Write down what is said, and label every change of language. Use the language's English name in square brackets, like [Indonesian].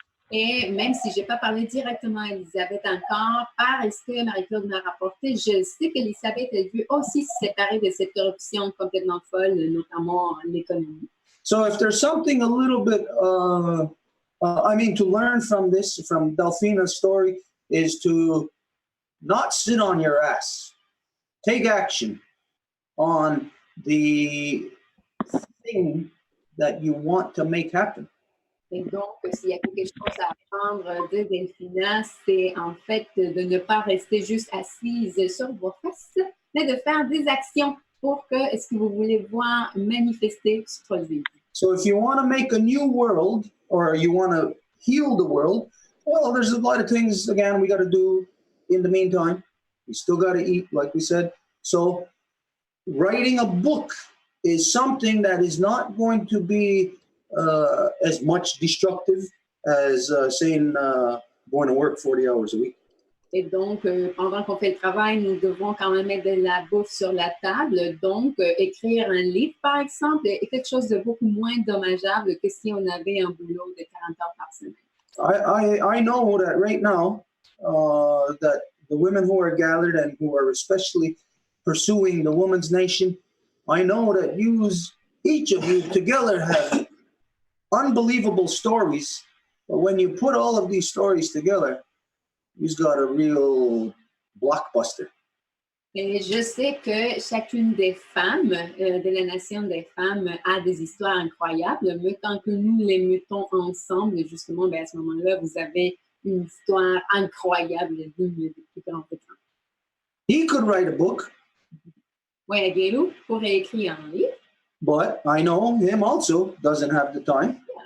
[French] Et même si je n'ai pas parlé directement à Elisabeth encore, par ce que Marie-Claude m'a rapporté, je sais qu'Elisabeth, elle veut aussi se séparer de cette corruption complètement folle, notamment l'économie. [English] So if there's something a little bit, to learn from this, from Delphina's story, is to not sit on your ass. Take action on the thing that you want to make happen. [French] Et donc, s'il y a quelque chose à apprendre de Delphina, c'est en fait de ne pas rester juste assise sur vos fesses, mais de faire des actions pour que ce que vous voulez voir manifester se produise. [English] So if you want to make a new world, or you want to heal the world, well, there's a lot of things, again, we got to do in the meantime. We still got to eat, like we said. So writing a book is something that is not going to be as much destructive as saying going to work 40 hours a week. [French] Et donc, pendant qu'on fait le travail, nous devons quand même mettre de la bouffe sur la table. Donc, écrire un livre, par exemple, est quelque chose de beaucoup moins dommageable que si on avait un boulot de 40 heures par semaine. [English] I know that right now, that the women who are gathered and who are especially pursuing the women's nation, I know that each of you together have unbelievable stories, but when you put all of these stories together, you've got a real blockbuster. [French] Et je sais que chacune des femmes de la nation des femmes a des histoires incroyables, mais tant que nous les mettons ensemble, justement, à ce moment-là, vous avez une histoire incroyable digne de plus grand écran. [English] He could write a book. [French] Oui, Guélou pourrait écrire un livre. [English] But I know him also doesn't have the time.